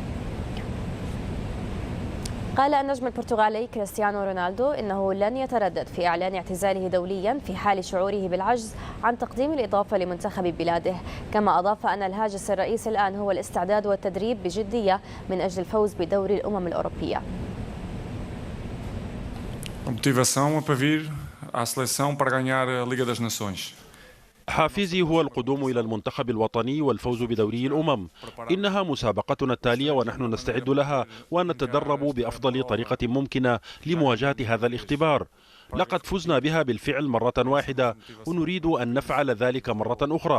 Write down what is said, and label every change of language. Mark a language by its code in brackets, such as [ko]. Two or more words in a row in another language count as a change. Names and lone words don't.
[ar] قال النجم البرتغالي كريستيانو رونالدو إنه لن يتردد في إعلان اعتزاله دوليا في حال شعوره بالعجز عن تقديم الإضافة لمنتخب بلاده، كما أضاف أن الهاجس الرئيسي الآن هو الاستعداد والتدريب بجدية من أجل الفوز بدوري الأمم الأوروبية. [pt] Motivação para vir à seleção para ganhar a Liga das Nações. [ar] حافزي هو القدوم إلى المنتخب الوطني والفوز بدوري الأمم. إنها مسابقتنا التالية ونحن نستعد لها ونتدرب بأفضل طريقة ممكنة لمواجهة هذا الاختبار. لقد فزنا بها بالفعل مرة واحدة ونريد أن نفعل ذلك مرة أخرى.